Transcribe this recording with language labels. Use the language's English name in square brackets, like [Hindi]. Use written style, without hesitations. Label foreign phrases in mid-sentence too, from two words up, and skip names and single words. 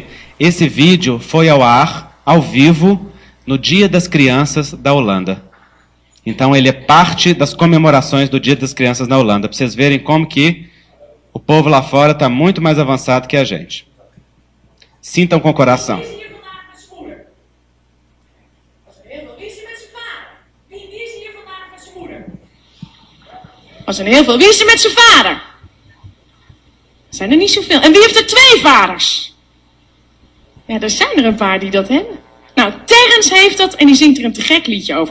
[Portuguese] Esse vídeo foi ao ar, ao vivo, no Dia das Crianças da Holanda. Então ele é parte das comemorações do Dia das Crianças na Holanda, para vocês verem como que o povo lá fora está muito mais avançado que a gente. Sintam com o coração. [Dutch] Er zijn heel veel. Wie is er met zijn vader? Er zijn er niet zoveel. En wie heeft er 2 vaders? Ja, er zijn er een paar die dat hebben. Nou, Terrence heeft dat en die zingt er een te gek liedje over.